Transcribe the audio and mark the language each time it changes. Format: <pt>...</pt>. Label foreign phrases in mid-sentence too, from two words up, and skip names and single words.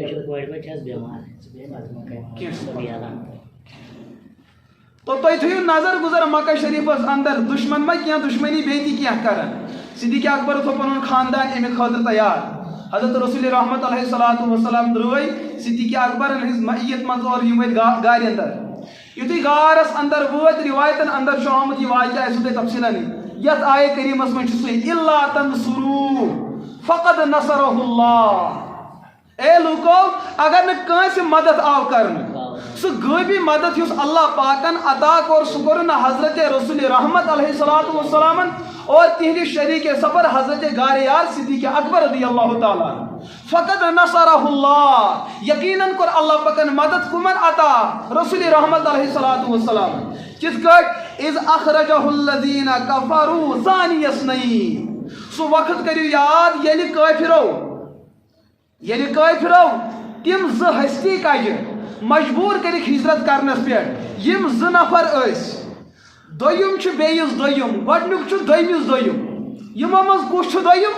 <ks>تو تُہۍ تھٲیِو نظر گُزر مکہ شریٖفس اندر دُشمن ما کینٛہہ دُشمنی بیٚیہِ تہِ کینٛہہ کران صدیق اکبر تھوٚو پنُن خاندان امہِ خٲطرٕ تیار حضرت رسول رحمت</ks> <ar>علیہ الصلوۃ والسلام</ar> <ks>درٛٲے صدیق اکبرن ہٕنٛز معیت منٛز اور یِم وٲتۍ گارِ اندر یتھے غارس اندر ووت روایتن اندر چھُ آمُت یہ واقعہ اسو تۄہہِ تفصیلاً یتھ آیے کریٖمس منٛز چھُ سُے</ks> <ar>اِلا تنصروٗ فقد نصرہ اللہ.</ar> <ks>اے لوکو اگر نہ کٲنٛسہِ مدد آو کرنہٕ سُہ غٲبی مدد یُس اللہ پاکن عطا کوٚر سُہ کوٚر نہٕ حضرت رسول رحمت</ks> <ar>علیہ الصلوۃ والسلامن</ar> <ks>اور تہنٛدِ شریٖک سفر حضرت غاریار صدیق اکبر</ks> <ar>رضی اللہ تعالیٰ عنہ. فقد نصرہ اللہ</ar> <ks>یقیناً کوٚر اللہ پاکن مدد کمن عطا رسول رحمت</ks> <ar>علیہ الصلوۃ والسلام.</ar> <ks>کِتھ کٲٹھۍ</ks> <ar>اذ اخرجہ الذین کفروا ثانی اثنین.</ar> <ks>سُہ وقت کٔرِو یاد ییٚلہِ کٲفرو تِم زٕ ہستی کجہِ مجبور کٔرِکھ ہجرت کرنس پٮ۪ٹھ. یِم زٕ نفر ٲسۍ دوٚیِم چھُ بیٚیِس دوٚیِم گۄڈنیُک چھُ دوٚیمِس دوٚیِم. یِمو منٛز کُس چھُ دوٚیِم؟</ks>